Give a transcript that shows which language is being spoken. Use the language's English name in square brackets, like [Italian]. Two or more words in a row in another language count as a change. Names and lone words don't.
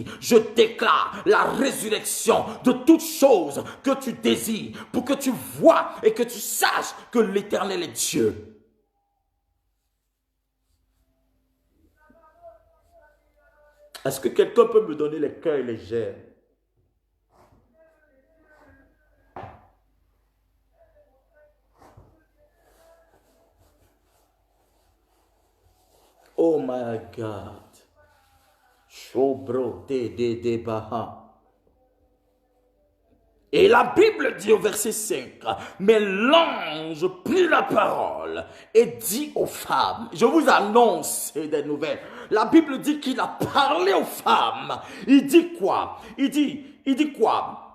[French] Je déclare la résurrection de toutes choses que tu désires, pour que tu vois et que tu saches que l'Éternel est Dieu. Est-ce que quelqu'un peut me donner les cœurs et les j'aime? [English] Oh my God. Shobro de baha. [French] Et la Bible dit au verset 5, mais l'ange prit la parole et dit aux femmes, je vous annonce des nouvelles. La Bible dit qu'il a parlé aux femmes. Il dit quoi? Il dit quoi?